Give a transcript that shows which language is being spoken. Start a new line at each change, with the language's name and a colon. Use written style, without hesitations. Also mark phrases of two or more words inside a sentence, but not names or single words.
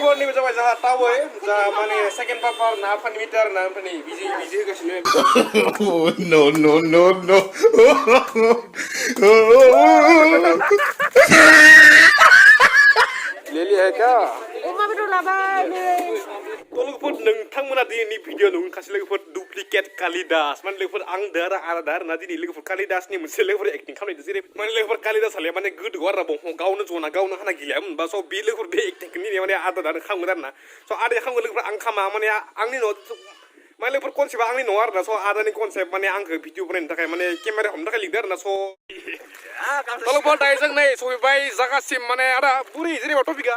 Bodo: लोगोफोरनि जाबाय जोंहा टावै जा माने सेकेन्ड पापार ना फानि मिटार ना ओमफ्राय नै बिजि होगासिनो
English: no no no no
Hindi: लेली है क्या
Bodo: अमा बेदर लाबाय नै लोगोफोर नोंथांमोना दिनैनि भिडिअ नुगासिनो लोगोफोर डुप्लिकेट कालिदास माने लोगोफोर आं दारा आलादा आरोना दिनै लोगोफोर कालिदासनि मोनसे लोगोफोर एक्टिं खालामनायदो जेरै माने लोगोफोर कालिदास हालाया माने गोदोआव आरो बंफां गावनो जना गावनो हाना गैया होनबा स' बे लोगोफोर बे एक्टिंखौ माने आलादा खालामगोन आरोना स' आदाया खालामगोन लोगोफोर आं खामा माने आंनि न'आव माने लोगोफोर कनसेप्टआ आंनि नङा आरोना स' आदानि कनसेप्ट माने आंखौ भिडिअ बनायनो थाखाय माने केमेरा हमनो थाखाय लिंदों आरोना स' लोगोफोर दायो जों नै सहैबाय जागासिम माने आदा बुरि जेनेबा टपिकआ